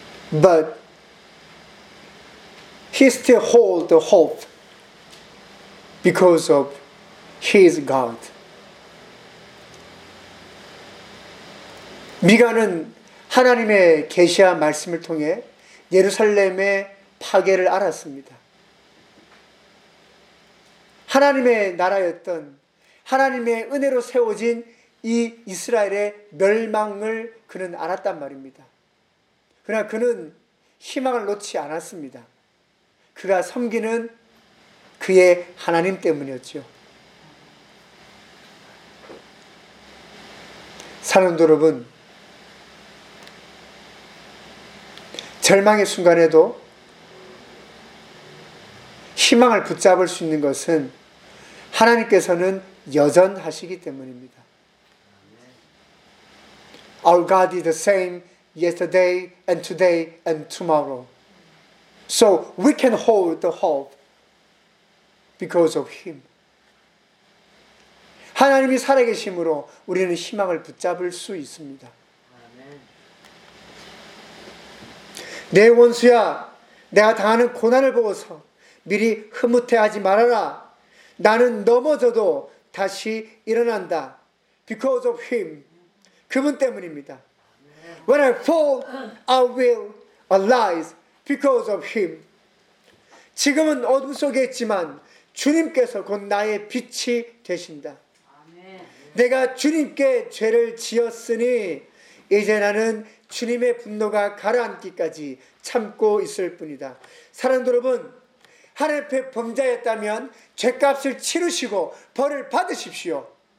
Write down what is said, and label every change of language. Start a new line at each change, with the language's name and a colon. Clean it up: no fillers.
English: But he still holds the hope because of his God. 미가는
Korean: 하나님의 계시와 말씀을 통해 예루살렘의 파괴를 알았습니다. 하나님의 나라였던 하나님의 은혜로 세워진 이 이스라엘의 멸망을 그는 알았단 말입니다. 그러나 그는 희망을 놓지 않았습니다. 그가 섬기는 그의 하나님 때문이었죠. 사는 여러분, 절망의 순간에도 희망을 붙잡을 수 있는 것은 하나님께서는 여전하시기 때문입니다.
English: Our God is the same yesterday and today and tomorrow. So we can hold the hope because of Him.
Korean: 하나님이 살아계심으로 우리는 희망을 붙잡을 수 있습니다. 내 원수야, 내가 당하는 고난을 보고서 미리 흐뭇해하지 말아라. 나는 넘어져도 다시 일어난다.
English: Because of Him. 그분 때문입니다. When I fall, I will arise because of Him.
Korean: 지금은 어둠 속에 있지만 주님께서 곧 나의 빛이 되신다. 내가 주님께 죄를 지었으니 이제 나는 주님의 분노가 가라앉기까지 참고 있을 뿐이다. 사랑하는 여러분, 하나님 앞에 범죄했다면 죄값을 치르시고 벌을 받으십시오.